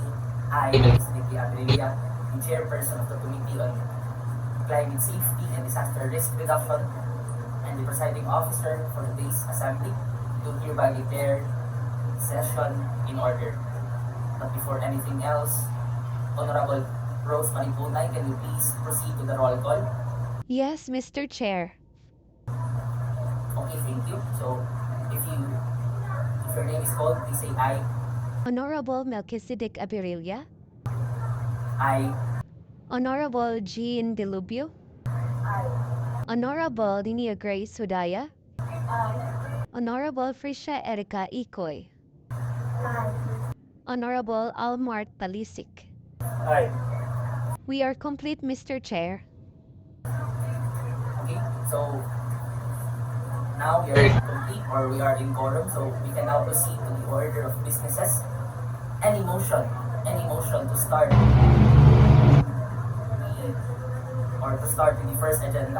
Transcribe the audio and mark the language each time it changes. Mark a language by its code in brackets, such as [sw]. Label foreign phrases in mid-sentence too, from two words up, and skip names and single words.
[en] I, ABERILLA, the chairperson of the Committee on Climate Safety and Disaster Risk Reduction, and the presiding officer for today's assembly, do hereby declare session in order. But before anything else, Honorable Rose PUNAY, can you please proceed to the roll call? Yes, Mr. Chair. Okay, thank you. So, if your name is called, please say aye. Honorable Melchizedek ABERILLA, Aye. Honorable Jean DELUBIO, Aye. Honorable Linnea Grace JUDAYA, Aye. Honorable Frisha Erica ICOY, Aye. Honorable Almart TALISIC. Aye. We are complete, Mr. Chair. Okay, so now we are complete, or we are in quorum, so we can now proceed to the order of businesses. Any motion to start with the first agenda?